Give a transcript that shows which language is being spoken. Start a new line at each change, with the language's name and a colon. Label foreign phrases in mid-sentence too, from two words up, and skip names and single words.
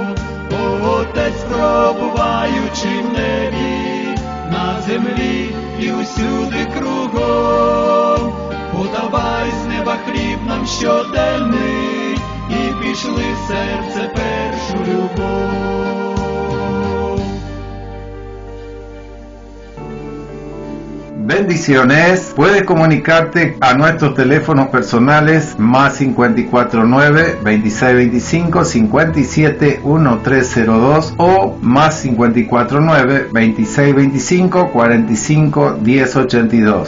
Ukrainian: О, Отець, пробуваючи в небі, на землі і усюди кругом, подавай з неба хліб нам щоденний, і пішли в серце першу любов.
Spanish: Bendiciones. Puedes comunicarte a nuestros teléfonos personales más 549-2625-571302 o más 549-2625-451082.